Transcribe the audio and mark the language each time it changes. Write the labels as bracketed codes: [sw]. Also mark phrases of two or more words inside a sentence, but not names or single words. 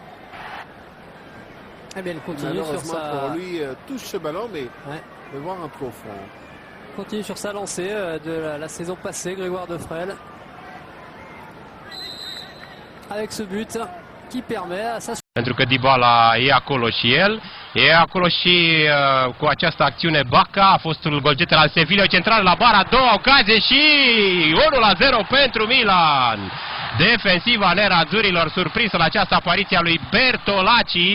[fr] Eh bien, il continue sur sa... pour lui, touche ce ballon, mais voir un peu au fond. Continue sur sa lancée de la saison passée, Grégoire Defrel. Avec ce but qui permet à sa... [ro] Pentru că Dybala e acolo și el, e acolo și cu această acțiune Baca, a fost golgeter al Sevilla, central la bara, două ocazie și 1-0 pentru Milan. Defensiva nerazzurrilor surprinsă la această apariție a lui Bertolacci.